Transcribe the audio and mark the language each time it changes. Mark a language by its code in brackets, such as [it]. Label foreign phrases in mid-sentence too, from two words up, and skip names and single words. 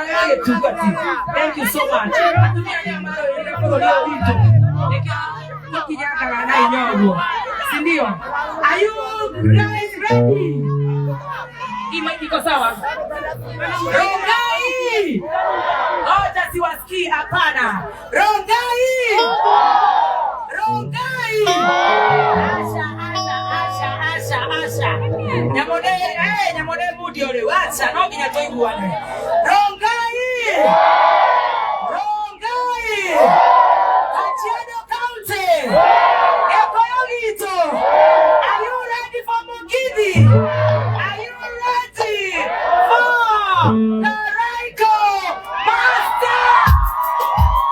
[en] Thank you so much. [ki] Atumia arĩa marũĩrĩire bũrũri ũyũ witũ. Nĩkĩo tũkinyangaga na hinya ũguo. [sw] Si ndio? [en] Are you guys ready? [sw] Hii mic iko sawa? Rongai! Ngoja siwasikii, hapana. Rongai! Rongai! Asha, asha, asha, asha, asha. Nyamone, eh, nyamone mudi ore, [ki] wacha, no nginya tũiguane. Rongai! Rongai! Kajiado County! Gĩkũyũ gitũ! [en] Are you ready for Giddy, are you ready for the Raiko Master?